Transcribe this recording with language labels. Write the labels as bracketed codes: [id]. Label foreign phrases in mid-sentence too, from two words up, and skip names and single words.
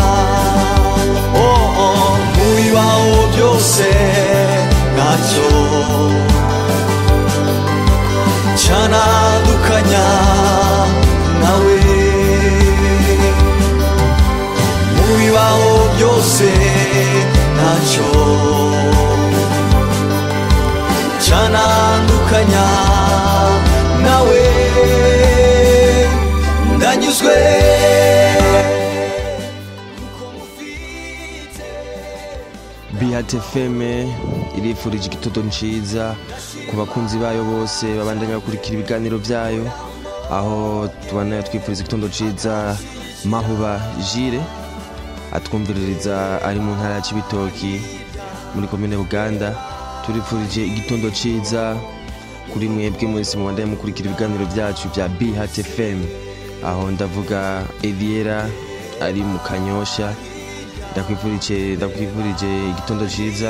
[rn] mu bibaho byose ntacyo canandukanya nawe mu bibaho byose ntacyo canandukanya nawe ndanyuzwe Beat FM irifurije igitondo ciza ku bakunzi bayo bose babandanya bakurikira ibiganiro byayo aho tubana twifuriza igitondo ciza Mahuba Jire atwumviririza ari mu ntara ya Cibitoki muri komine Buganda turifurije igitondo ciza kuri mwebwe mwese mubandanye mukurikira ibiganiro byacu bya BHT FM, aho ndavuga Eliera ari mu Kanyosha, ndakwifurije igitondo ciza.